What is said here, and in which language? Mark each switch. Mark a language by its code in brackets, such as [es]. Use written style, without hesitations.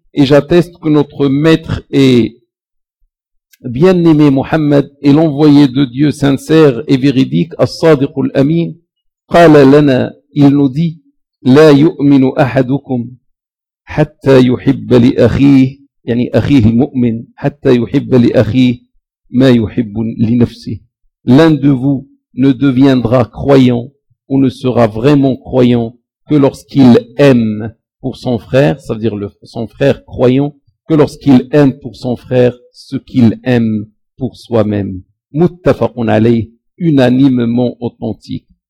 [fr] Et j'atteste que notre maître et bien-aimé Muhammad est l'envoyé de Dieu sincère et véridique [ar] as-sadiq al-amin. Qala lana, [fr] il nous dit, [ar] la yu'minu ahadukum. حتى يحب لأخيه يعني أخيه المؤمن حتى يحب لأخيه ما يحب لنفسه. [fr] L'un de vous ne deviendra croyant ou ne sera vraiment croyant que lorsqu'il aime pour son frère, ça veut dire son frère croyant, que lorsqu'il aime pour son frère ce qu'il aime pour soi-même. [ar] Muttafaqun alayh, [fr] unanimement authentique.